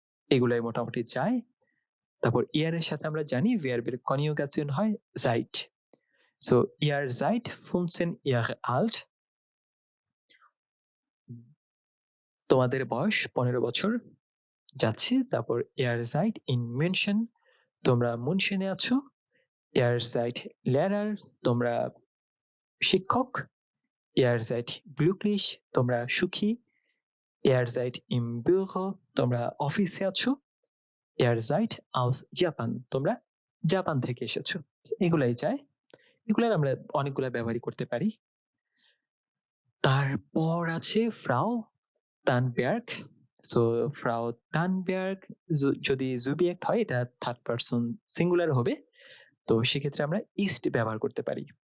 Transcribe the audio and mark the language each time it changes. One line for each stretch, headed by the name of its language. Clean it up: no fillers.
Bangla: এগুলাই মোটামুটি যায়। তারপর ইয়ারের সাথে আমরা জানি ভার্বের কনজুগেশন হয় seid। So
German: ihr seid 15 Jahre alt,
Bangla: তোমাদের বয়স 15 বছর যাচ্ছে। তারপর
German: ihr seid in München,
Bangla: তোমরা মুনশেনে আছো।
German: ihr seid Lehrer,
Bangla: তোমরা শিক্ষক।
German: ihr seid glücklich,
Bangla: তোমরা সুখী।
German: ihr seid im Büro,
Bangla: তোমরা অফিসে আছো।
German: ihr seid aus Japan,
Bangla: তোমরা জাপান থেকে এসেছো। এগুলাই যায়, এগুলো আমরা অনেকগুলা ব্যবহারই করতে পারি। তারপর আছে ফ্রাউ তানবার্গ। সো ফ্রাউ তানবার্গ যদি জুবিয়েক্ট হয়, এটা থার্ড পারসন সিঙ্গুলার হবে, তো সেক্ষেত্রে আমরা ইস্ট ব্যবহার করতে পারি।